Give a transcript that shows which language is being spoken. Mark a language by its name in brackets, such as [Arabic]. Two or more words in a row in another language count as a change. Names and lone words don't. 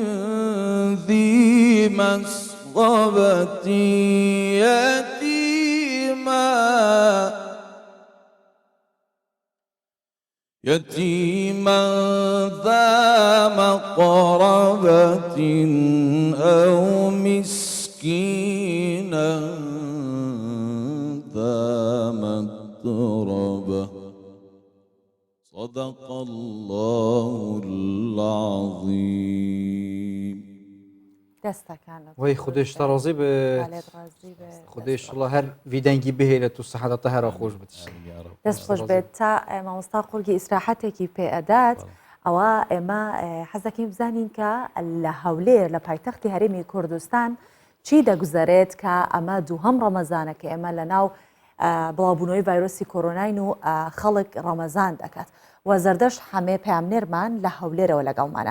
[Arabic] ذي مسغبة يتيما ذا مقربة أو مسكينا ذا متربة صدق الله العظيم. [Central Kurdish] دەستەکانت وای خودش تەڕازی بێت خودش الله هەر ڤیدەنگی بهێنێت و سەحەتە هەرا خۆش بێت دەست خۆش بێت تا مامۆستا قورگی ئیسراحەتێکی پێئەدات ئەوە ئێمە حەز دەکەین بزانین کە لە هەولێر لە پایتەختی هەرێمی کوردستان چی دەگوزارێت کە ئەمە دووهەم ڕەمەزانە کە ئێمە لە ناو بڵاوبوونەوەی ڤایرۆسی کۆرۆناین و خەڵک ڕەمەزان دەکات و زەردەشت هەمێ پامنێرمان لە هەولێرەوە لەگەڵمانە.